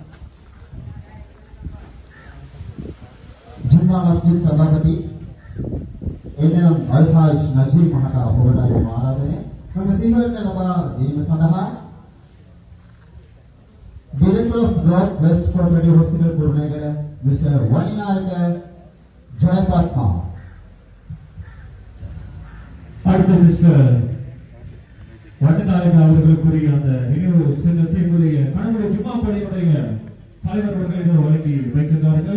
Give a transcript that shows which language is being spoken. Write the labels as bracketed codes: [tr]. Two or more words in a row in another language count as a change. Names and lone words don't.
[si] ජුම්මා මස්ජිද් සභාපති එනම් අල්හාජ් නජීබ් මහතා ඔබට ආරාධනය. මෙම සිගරට් ලබා දීම සඳහා [en] Director of North West Cooperative Hospital Kurunegala Mr. Vaninayaka Jayapatma. [ta] அடுத்த மிஸ்டர் வட்டநாயக அவர்களுக்குரிய அந்த நினைவு சின்னத்தை எங்களுடைய கடவுளை ஜும்மா பள்ளியுடைய தலைவர் அவர்கள் வழங்கி வைக்கின்றார்கள்.